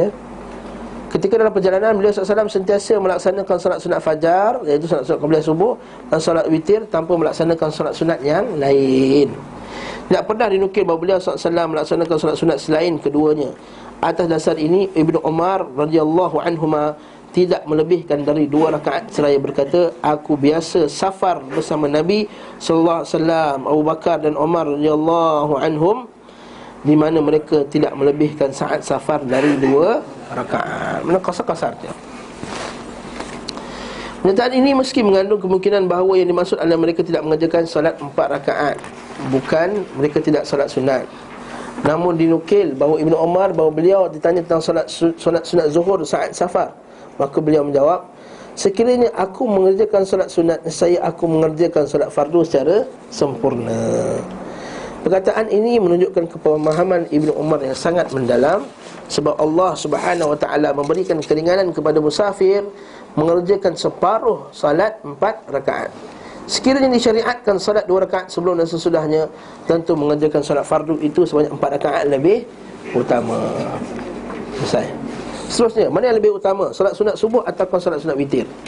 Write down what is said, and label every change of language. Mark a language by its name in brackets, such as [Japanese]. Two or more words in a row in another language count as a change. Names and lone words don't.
[Malay] Ketika dalam perjalanan, beliau SAW sentiasa melaksanakan solat sunat fajar, iaitu solat qabliyah subuh, dan solat witir tanpa melaksanakan solat sunat yang lain. Tidak pernah dinukil bahawa beliau SAW melaksanakan solat sunat selain keduanya. Atas dasar ini, Ibnu Umar [Arabic] رضي الله عنهما [Malay] tidak melebihkan dari 2 rakaat seraya berkata, aku biasa safar bersama Nabi [Arabic] صلى الله عليه وسلم, [Malay] Abu Bakar dan Umar [Arabic] رضي الله عنهم, [Malay] di mana mereka tidak melebihkan saat safar dari 2 rakaat. Mana kasar-kasar dia. Pernyataan ini meski mengandung kemungkinan bahawa yang dimaksud adalah mereka tidak mengerjakan salat 4 rakaat, bukan mereka tidak salat sunat. Namun dinukil bahawa Ibnu Umar, bahawa beliau ditanya tentang solat sunat zuhur saat safar, maka beliau menjawab, sekiranya aku mengerjakan solat sunat, saya aku mengerjakan solat fardu secara sempurna. Perkataan ini menunjukkan kepemahaman Ibnu Umar yang sangat mendalam, sebab Allah [Arabic] سبحانه وتعالى [Malay] memberikan keringanan kepada musafir mengerjakan separuh salat 4 rakaat. Sekiranya disyariatkan salat 2 rakaat sebelum dan sesudahnya, tentu mengerjakan salat fardu itu sebanyak 4 rakaat lebih utama. Selesai. Seterusnya, mana yang lebih utama, salat sunat subuh ataupun salat sunat witir?